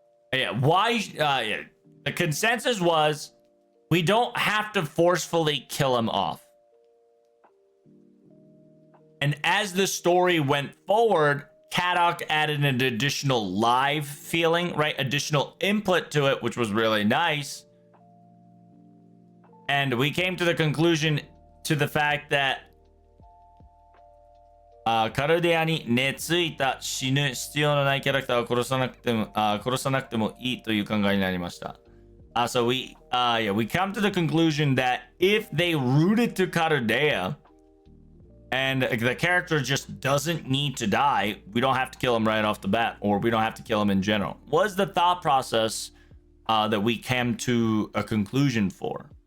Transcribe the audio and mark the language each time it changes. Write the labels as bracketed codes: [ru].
[en] The consensus was we don't have to forcefully kill him off. And as the story went forward, Kadok added an additional live feeling, right? Additional input to it, which was really nice. And we came to the conclusion to the fact that [ja] カルデアに根付いた死ぬ必要のないキャラクターを殺さなくてもいいという考えになりました。 [en] So we come to the conclusion that if they rooted to Caldea and the character just doesn't need to die, we don't have to kill him right off the bat, or we don't have to kill him in general. Was the thought process that we came to a conclusion for.